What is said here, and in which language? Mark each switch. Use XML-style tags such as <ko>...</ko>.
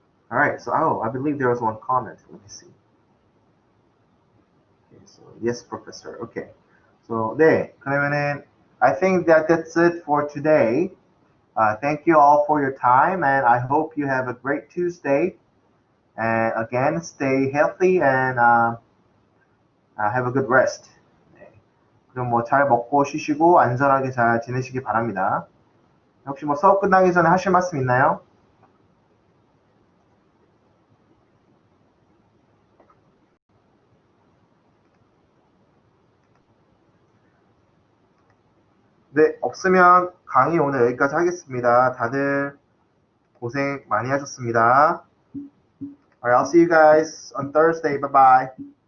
<en>All right. So I believe there was one comment. Let me see. Okay, so yes, professor. Okay. So</en> <ko>네, 그러면은</ko> <en>I think that's it for today. Thank you all for your time, and I hope you have a great Tuesday. And again, stay healthy and have a good rest.</en> <ko>네. 그럼 뭐 잘 먹고 쉬시고 안전하게 잘 지내시기 바랍니다. 혹시 뭐 수업 끝나기 전에 하실 말씀 있나요? 네, 없으면 강의 오늘 여기까지 하겠습니다. 다들 고생 많이 하셨습니다.</ko> <en>Alright, I'll see you guys on Thursday. Bye bye.</en>